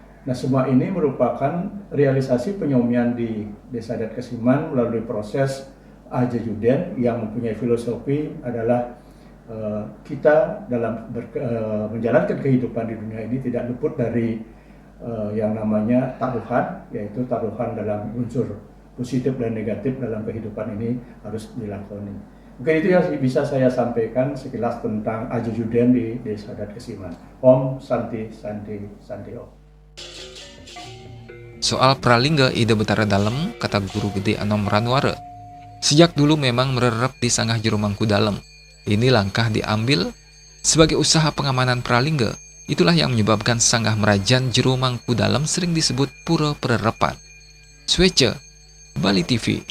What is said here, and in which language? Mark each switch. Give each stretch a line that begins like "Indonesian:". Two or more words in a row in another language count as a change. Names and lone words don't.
Indonesian: Nah, semua ini merupakan realisasi penyomian di Desa Adat Kesiman melalui proses Aja Juden yang mempunyai filosofi adalah kita dalam menjalankan kehidupan di dunia ini tidak luput dari yang namanya taruhan, yaitu taruhan dalam unsur positif dan negatif dalam kehidupan ini harus dilakoni. Mungkin itu yang bisa saya sampaikan sekilas tentang Aja Juden di Desa Adat Kesiman.
Sanskrit: Om Santi Santi Santi Om.
Indonesian: Soal Pralingga Ida Betara Dalam, kata Guru Gede Anom Ranwara, sejak dulu memang mererep di sanggah jero mangku dalam. Ini langkah diambil sebagai usaha pengamanan Pralingga. Itulah yang menyebabkan sanggah merajan jero mangku dalam sering disebut Pura Pererepan. Swece, Bali TV.